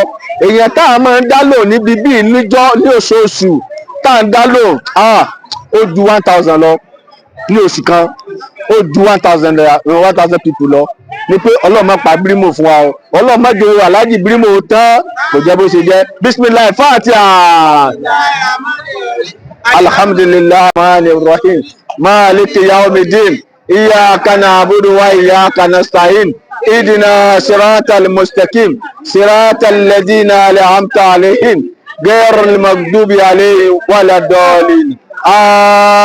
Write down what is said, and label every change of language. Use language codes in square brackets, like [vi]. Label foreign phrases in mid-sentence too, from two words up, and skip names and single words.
[yo] Èèyàn tá a máa ń dá lò níbi bíi níjọ́ ní oṣooṣù tá à ń dá lò ó ju 1000 lọ ní oṣù kan, ó ju 1000 people lọ. Ní pé Ọlọ́run má pa bírímù fún wa o, Ọlọ́run má jẹ́ aláàjì bírímù tán, kò jẹ́ bó ṣe jẹ́. [ar] بسم الله فاتحة. الحمد لله الرحمن الرحيم مالك يوم الدين إياك نعبد وإياك نستعين اهدنا الصراط المستقيم صراط الذين أنعمت عليهم غير المغضوب عليهم ولا الضالين.